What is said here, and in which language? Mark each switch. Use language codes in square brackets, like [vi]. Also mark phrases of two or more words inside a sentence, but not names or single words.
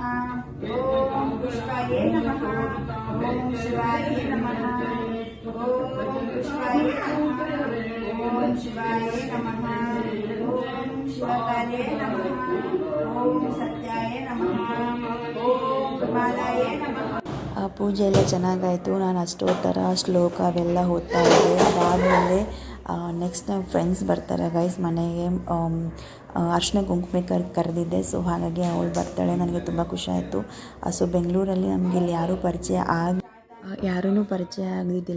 [sa] ಓಂ ಪುಷ್ಪಾಯ ನಮಃ. ಓಂ ಶಿವಾಯ ನಮಃ. ಓಂ ಪುಷ್ಪಾಯ ನಮಃ. ಓಂ ಶಿವಾಯ ನಮಃ. ಓಂ ಶಿವಕಾರ್ಯ ನಮಃ. ಓಂ ಸತ್ಯಾಯ ನಮಃ. ಓಂ ಮಾಲಾಯ ನಮಃ. [kn] ಪೂಜೆ ಎಲ್ಲ ಚೆನ್ನಾಗಾಯಿತು. ನಾನು ಅಷ್ಟೋತ್ತರ ಶ್ಲೋಕ ಅವೆಲ್ಲ ಓದ್ತಾ ಇದ್ದೆ. ಅದಾದಮೇಲೆ ನೆಕ್ಸ್ಟ್ ನಮ್ಮ ಫ್ರೆಂಡ್ಸ್ ಬರ್ತಾರೆ ಗೈಸ್ ಮನೆಗೆ. ಅರ್ಶಿನ ಕುಂಕುಮ ಕರೆದಿದ್ದೆ. ಸೊ ಹಾಗಾಗಿ ಅವಳು ಬರ್ತಾಳೆ, ನನಗೆ ತುಂಬ ಖುಷಿ ಆಯಿತು. ಸೊ ಬೆಂಗಳೂರಲ್ಲಿ ನಮಗೆ ಇಲ್ಲಿ ಯಾರೂ ಪರಿಚಯ ಆಗಿದ್ದಿಲ್ಲ.